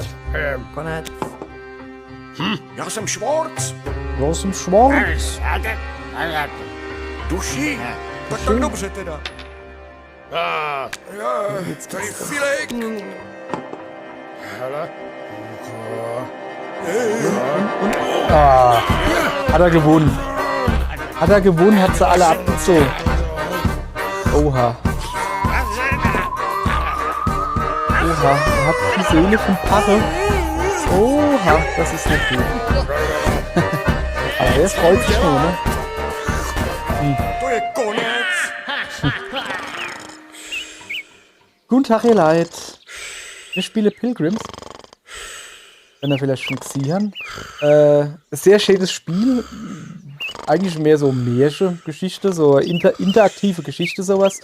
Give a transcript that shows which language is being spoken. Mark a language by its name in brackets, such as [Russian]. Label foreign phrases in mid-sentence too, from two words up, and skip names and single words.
[Czech] Konec. Já jsem Schwarz. Já jsem Schwarz. Duši. Tak dobře teda. Tady Filek. Hala. [German] Hat er gewonnen. Hat er gewonnen, hat sie alle abgezogen. Oha. Oha, er hat die Seele vom Paare. Oha, das ist nicht gut. Aber der freut sich nur, ne? [Czech] To je konec. [German] Guten Tag, ihr Leid. Wir spielen Pilgrims. Wenn ihr vielleicht schon gesehen habt. Sehr schönes Spiel. Eigentlich mehr so Märchen-Geschichte, so interaktive Geschichte, sowas.